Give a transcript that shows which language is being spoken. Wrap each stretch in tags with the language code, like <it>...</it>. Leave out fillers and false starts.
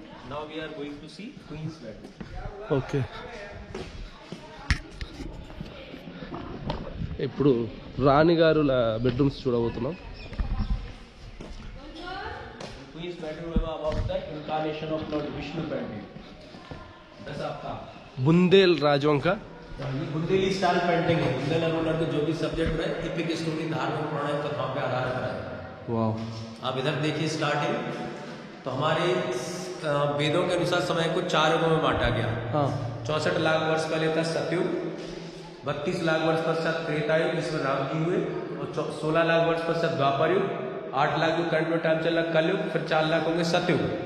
<en>Now we are going to see Queen's bed.</en> <te>Okay, ఇప్పుడు రాణిగారుల bedrooms చూడబోతున్నాం.</te> <en>Queen's bedroom is about the incarnation of Lord Vishnu painting.</en> <hi>बस आपका बुंदेल राजवंका ये Bundeli style painting है. Bundel ruler के जो भी सब्जेक्ट है एपिक स्टोरी, धार्मिक पुराण कथाओं पे आधारित है. वाह, आप इधर देखिए स्टार्टिंग. तो हमारे वेदों के अनुसार समय को 4 युगों में बांटा गया. हाँ, 64 लाख वर्ष पहले था सतयुग, 32 लाख वर्ष पश्चात त्रेतायुग जिसमें राम जी हुए, और 16 लाख वर्ष पश्चात द्वापर युग, 8 लाख जो करंट में टाइम चला कलयुग, फिर 4 लाख होंगे सतयुग.</hi>